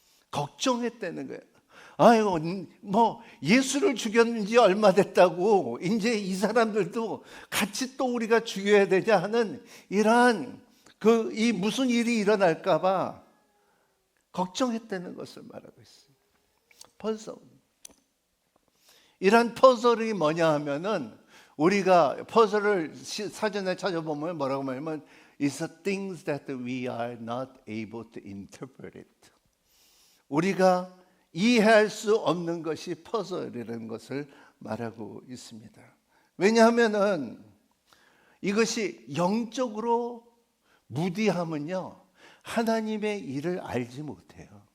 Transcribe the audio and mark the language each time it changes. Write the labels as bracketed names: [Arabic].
[Korean] 걱정했다는 거예요. 아이고 뭐 예수를 죽였는 지 얼마 됐다고 이제 이 사람들도 같이 또 우리가 죽여야 되냐 하는 이러한 이 무슨 일이 일어날까 봐 걱정했다는 것을 말하고 있어요. 퍼즐. 이런 퍼즐이 뭐냐 하면은 우리가 퍼즐을 사전에 찾아보면 뭐라고 말하면 [English] It's the things that we are not able to interpret it. [Korean] 우리가 이해할 수 없는 것이 퍼즐이라는 것을 말하고 있습니다. 왜냐하면은 이것이 영적으로 무디하면요 하나님의 일을 알지 못해요.